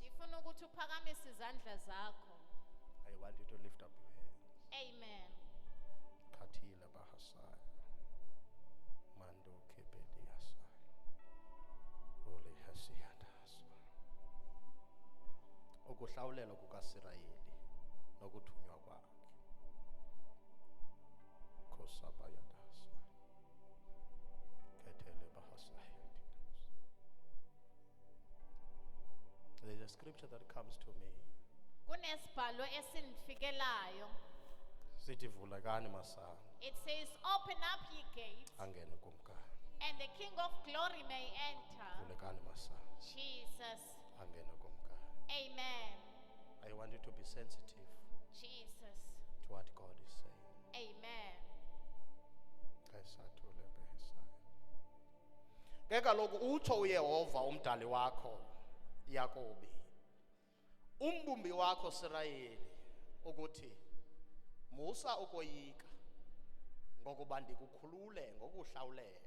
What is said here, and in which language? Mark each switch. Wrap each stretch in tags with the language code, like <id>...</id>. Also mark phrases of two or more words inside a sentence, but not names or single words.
<xh>Ndifuna ukuthi uphakamise izandla zakho.</xh> <en>I want you to lift up your hands. Amen. Katila bahasaya. Mando kepediasaya. Ole hasiyadasa.</en> <xh>Ukuhlawulela kukaSirayeli nokuthunywa kwakhe. Kosabayadasa. Ketele bahasaya.</xh> <en>There's a scripture that comes to me.</en> <xh>Kunesibhalo esindifikelayo. Sithi vulekani masango</xh> <en>It says, open up ye gates,</en> <xh>angene kumkani.</xh> <en>and the King of glory may enter.</en> <xh>Vulekani masango Jesus. angene kumkani.</xh> <en>Amen. I want you to be sensitive Jesus. to what God is saying. Amen. Kayisathule behesaya.</en> <xh>Ke kaloku utsho uYehova umdali wakho Yakobi, umbumbi wakho Israyeli ukuthi musa ukoyika ngokuba ndikukhulule ngokuhlawulela.</xh>